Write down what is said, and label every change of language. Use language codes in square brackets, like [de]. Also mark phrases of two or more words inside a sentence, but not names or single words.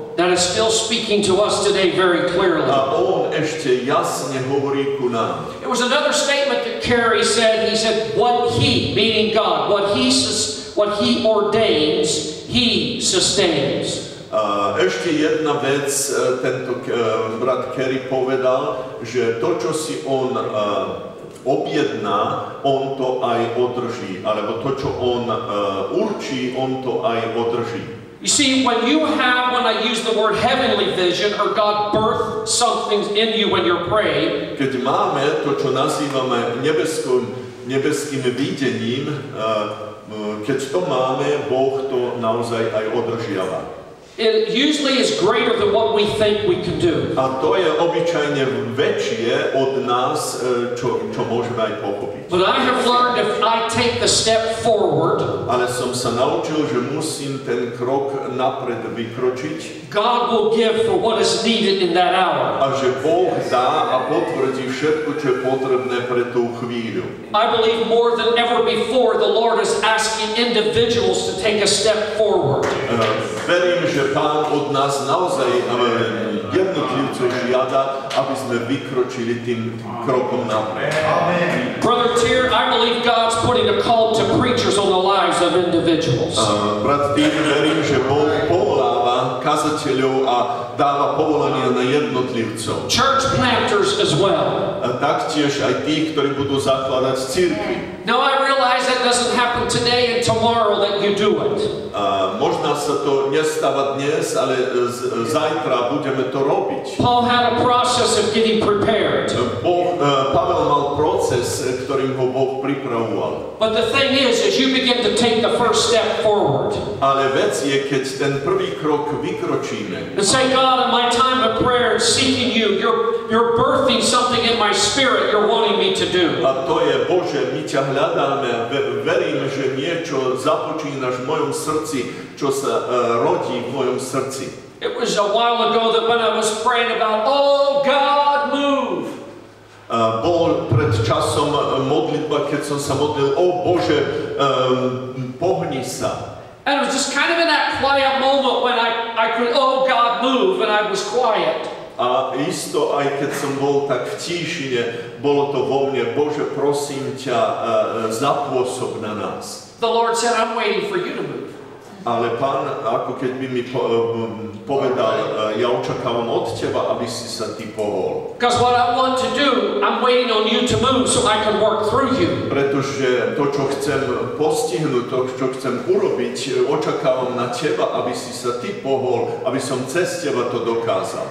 [en] That is still speaking to us today very clearly. [sk] A on ešte jasne hovorí ku nám. [en] It was another statement that Carey said. He said, what he, meaning God, what he ordains, he sustains. [sk] Ešte jedna vec, tento brat Carey povedal, že to, čo si on objedná, on to aj održí, alebo to, čo on určí, on to aj održí. [en] You see, when I use the word heavenly vision, or God birth something in you when you're praying, [sk] keď máme to, čo nazývame nebeským videním, keď to máme, Boh to naozaj aj održiava. [en] It usually is greater than what we think we can do. [sk] A to je obyčajne väčšie od nás, čo môžeme aj pochopiť. [en] But I have learned if I take the step forward, [sk] ale som sa naučil, že musím ten krok napred vykročiť. [en] God will give for what is needed in that hour. [sk] A že Boh dá a potvrdí všetko, čo je potrebné pre tú chvíľu. [en] I believe more than ever before the Lord is asking individuals to take a step forward. [sk] Verím, že Pán od nás naozaj jednotlivcov žiada, aby sme vykročili tým krokom napred. [en] Brother Tier, I believe God's putting a call to preachers on the lives of individuals. [sk] Brat Tier, verím, že Boh povoláva kazateľov a dáva povolania na jednotlivcov. [en] Church planters as well. [sk] Taktiež aj tých, ktorí budú zakladať cirkvi. [en] Now I realize that doesn't happen today and tomorrow that you do it. [sk] Možno sa to nestáva dnes, ale zajtra budeme to robiť. [en] Paul had a process of getting prepared. [sk] Pavel mal proces, ktorým ho Boh pripravoval. [en] But the thing is, as you begin to take the first step forward, [sk] ale vec je, keď ten prvý krok vykročíme. [en] And say, God, in my time of prayer and seeking you, you're birthing something in my spirit you're wanting me to do. [sk] A to je, Bože, my ťa hľadáme a verím, že niečo započínaš v mojom srdci, čo sa rodí v mojom srdci. [en] It was a while ago that when I was praying about, oh God, move. [sk] Bol pred časom modlitba, keď som sa modlil, o Bože, pohni sa. [en] And it was just kind of in that quiet moment when I could, oh God, move, and I was quiet. [sk] A isto, aj keď som bol tak v tíšine, bolo to vo mne, Bože, prosím ťa, zapôsob na nás. [en] The Lord said, I'm waiting for you to move. [sk] Ale Pán, ako keď by mi povedal, ja očakávam od teba, aby si sa ty pohol. [en] Because what I want to do, I'm waiting on you to move so I can work through you. [sk] Pretože to, čo chcem postihnúť, to, čo chcem urobiť, očakávam na teba, aby si sa ty pohol, aby som cez teba to dokázal.